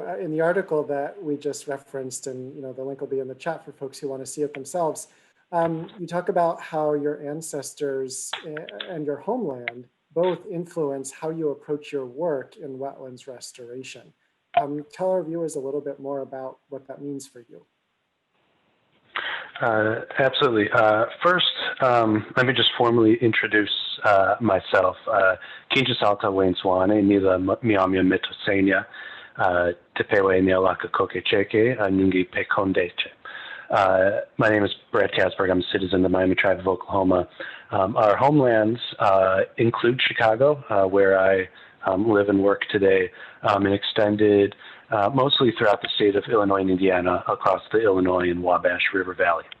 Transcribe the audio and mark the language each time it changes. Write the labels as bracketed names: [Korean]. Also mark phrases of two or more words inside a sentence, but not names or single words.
[English] In the article that we just referenced, and the link will be in the chat for folks who want to see it themselves, you talk about how your ancestors and your homeland both influence how you approach your work in wetlands restoration. Tell our viewers a little bit more about what that means for you. Absolutely. First, let me just formally introduce myself. [Miami] Kinja Salta Wayne Swane, Nila Miamia Mitosenia, Tepewe Nialaka Kokecheke, Nungi Pekondeche. [English] My name is Brad Kasberg. I'm a citizen of the Miami Tribe of Oklahoma. Our homelands include Chicago, where I live and work today, and extended mostly throughout the state of Illinois and Indiana, across the Illinois and Wabash River Valley.